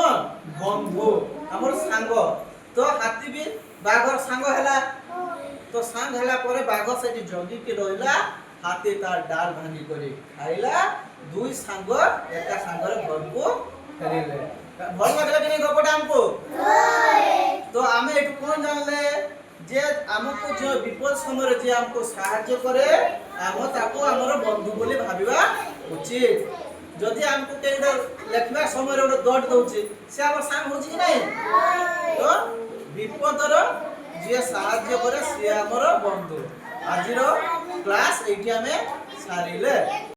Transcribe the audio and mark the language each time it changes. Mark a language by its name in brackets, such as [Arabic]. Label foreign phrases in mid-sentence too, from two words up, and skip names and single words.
[Odia] ବନ୍ଧୁ, ଆମର ସାଙ୍ଗ। ତ ହାତୀ ବି ବାଘର ସାଙ୍ଗ ହେଲା। ତ ସାଙ୍ଗ ହେଲା ପରେ ବାଘ ସେଠି ଜଗିକି ରହିଲା। ହାତୀ ତାର ଡାଳ ଭାଙ୍ଗି କରି ଖାଇଲା। ଦୁଇ ସାଙ୍ଗ ଏକା ସାଙ୍ଗରେ ଘରକୁ ଫେରିଲେ। ଭଲ ଲାଗିଲା କି ନାହିଁ ଗପଟା ଆମକୁ? ତ ଆମେ ଏଠୁ କ'ଣ ଜାଣିଲେ যে ଆମକୁ ଯେ ବିପଦ ସମୟେ ଯେ ଆମକୁ ସାହାଯ୍ୟ କରେ ଆମ ତାକୁ ଆମର ବନ୍ଧୁ ବୋଲି ଭାବିବା ଉଚିତ। ଯଦି ଆମକୁ କେଉଁଟା ଲେଖିବା ସମୟରେ ଗୋଟେ ଦଟ ଦଉଛି ସେ ଆମର ସାଙ୍ଗ ହଉଛି କି ନାହିଁ? ତ ବିପଦର ଯିଏ ସାହାଯ୍ୟ କରେ ସିଏ ଆମର ବନ୍ଧୁ। ଆଜିର କ୍ଲାସ୍ ଏଇଠି ଆମେ ସାରିଲେ।